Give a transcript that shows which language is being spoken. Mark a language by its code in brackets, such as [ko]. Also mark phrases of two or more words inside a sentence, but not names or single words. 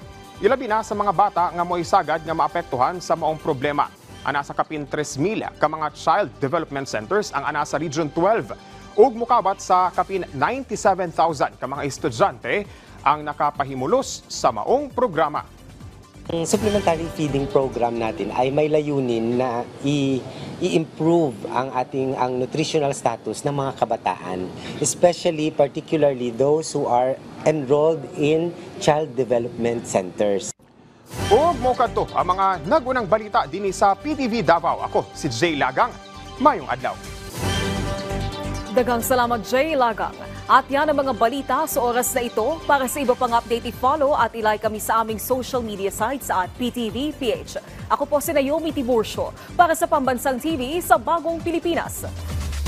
[ceb] Ilabi na sa mga bata nga mo'y sagad nga maapektuhan sa maong problema. Ana sa kapin 3,000 ka mga [en] child development centers [ceb] ang ana sa Region 12 ug mukabat sa kapin 97,000 ka mga estudyante ang nakapahimulos sa maong programa. [tl] Ang [en] supplementary feeding program [tl] natin ay may layunin na i-improve ang [en] nutritional status [tl] ng mga kabataan, [en] especially particularly those who are enrolled in child development centers. [ceb] Ug mo kadto ang mga nagunang balita dinhi sa PTV Davao. Ako si Jay Lagang. Mayong adlaw. Daghang salamat, Jay Lagang. [tl] At yan ang mga balita sa oras na ito. Para sa iba pang update, i-follow at i-like kami sa aming [en] social media sites [tl] at PTV PH. Ako po si Naomi Tiburcio para sa Pambansang TV sa Bagong Pilipinas.